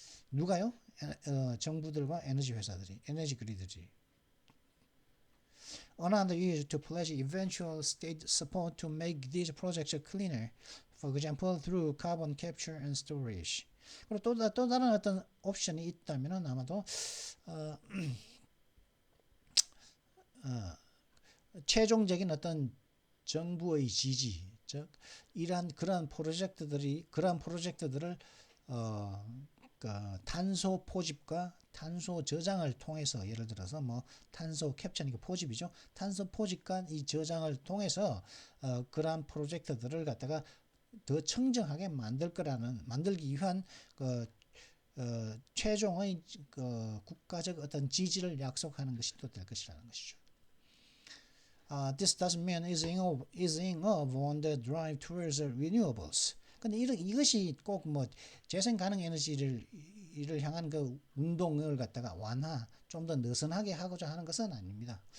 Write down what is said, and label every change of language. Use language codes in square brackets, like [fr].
[ko] 누가요? 정부들과 에너지 회사들이, 에너지 그리드들이. [en] Another is to pledge eventual state support to make these projects cleaner, for example, through carbon capture and storage. [ko] 그리고 또 다른 어떤 옵션이 있다면은 아마도 최종적인 어떤 정부의 지지, 즉 그러한 프로젝트들을 그 탄소 포집과 탄소 저장을 통해서 예를 들어서 뭐 탄소 캡처는 포집이죠. 탄소 포집과 이 저장을 통해서 그러한 프로젝트들을 갖다가 더 청정하게 만들기 위한 최종의 국가적 어떤 지지를 약속하는 것이 또 될 것이라는 것이죠. [en] This doesn't mean easing off on the drive towards renewables. [ko] 근데 이것이 꼭 뭐 재생 가능 에너지를 향한 그 운동을 갖다가 좀 더 느슨하게 하고자 하는 것은 아닙니다.